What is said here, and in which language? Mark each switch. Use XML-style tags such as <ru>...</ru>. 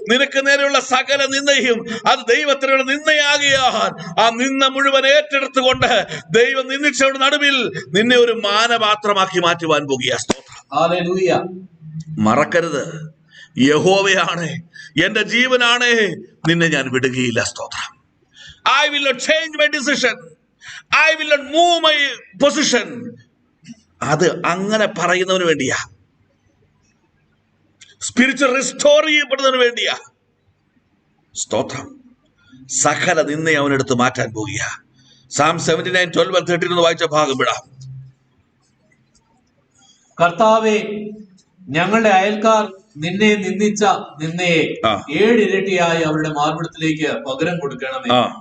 <ml>നിനക്ക് നേരെയുള്ള സകല നിന്ദയും അത് ദൈവത്തിനുള്ള നിന്ദയാകിയാൽ ആ നിന്ന മുഴുവൻ ഏറ്റെടുത്തുകൊണ്ട് ദൈവം നിന്ദിച്ചവരുടെ നടുവിൽ നിന്നെ ഒരു മാനപാത്രമാക്കി മാറ്റുവാൻ പോകുക. ഹല്ലേലൂയ. മറക്കരുത്, യഹോവയാണ്, എന്റെ ജീവനാണ്, നിന്നെ ഞാൻ വിടുകയില്ല. സ്തോത്രം.</ml> <en>I will not change my decision. I will not move my position.</en> <ml>അത് അങ്ങനെ പറയുന്നവന് വേണ്ടിയാ. സ്പിരിച്വൽ റിസ്റ്റോർ ചെയ്യപ്പെടുന്നതിന് വേണ്ടിയാ. സ്തോത്രം. സകല നിന്നെ അവനെടുത്ത് മാറ്റാൻ പോകുക. Psalm 79:12-13 വായിച്ച ഭാഗം വിടാം. കർത്താവേ, ഞങ്ങളുടെ അയൽക്കാർ നിന്നെ നിന്ദിച്ച നിന്നയെ 7 ഇരട്ടിയായി അവരുടെ മാർവിടത്തിലേക്ക് പകരം കൊടുക്കണമേ.</ml>